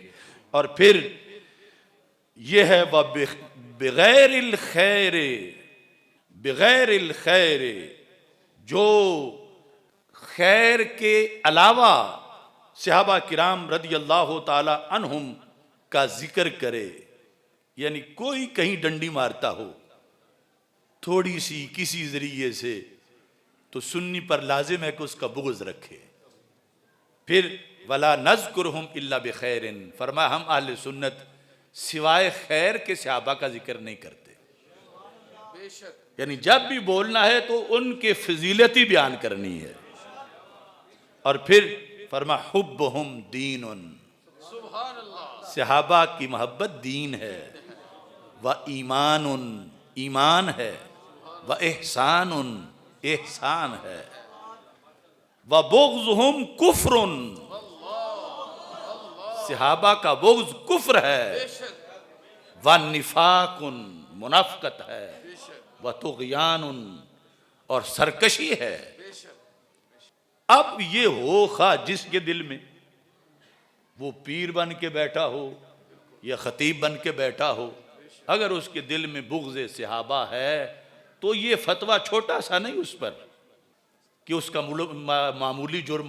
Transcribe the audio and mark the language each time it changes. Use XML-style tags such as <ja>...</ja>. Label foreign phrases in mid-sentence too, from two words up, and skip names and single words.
<hi>और फिर यह है</hi> <ar>وبغير الخير,</ar> <hi>जो खैर के अलावा सहाबा किराम</hi> <ar>رضي الله تعالى عنهم</ar> <hi>का जिक्र करे, यानी कोई कहीं डंडी मारता हो थोड़ी सी किसी जरिए से, तो सुन्नी पर लाजिम है कि उसका बुग़्ज़ रखे।</hi> <ar>फिर ولا نذكرهم إلا بخير,</ar> <hi>फरमा हम अहले सुन्नत सिवाय खैर के सहाबा का जिक्र नहीं करते। यानी जब भी बोलना है तो उनके फजीलती बयान करनी है। और फिर फरमा</hi> <ar>حبهم دين,</ar> <hi>सहाबा की मोहब्बत दीन है,</hi> <ar>وإيمان,</ar> <hi>ईमान है,</hi> <ar>وإحسان,</ar> <hi>एहसान है,</hi> <ar>وبغضهم كفر,</ar> <hi>सहाबा का बुग़्ज़ कुफ्र है,</hi> <ar>ونفاق,</ar> <hi>मुनाफ़क़त है,</hi> <ar>وطغيان,</ar> <hi>और सरकशी है। अब ये हो खा जिसके दिल में वो पीर बन के बैठा हो या खतीब बन के बैठा हो, अगर उसके दिल में बुग़्ज़ सहाबा है तो ये फतवा छोटा सा नहीं उस पर कि उसका मामूली जुर्म हो।</hi>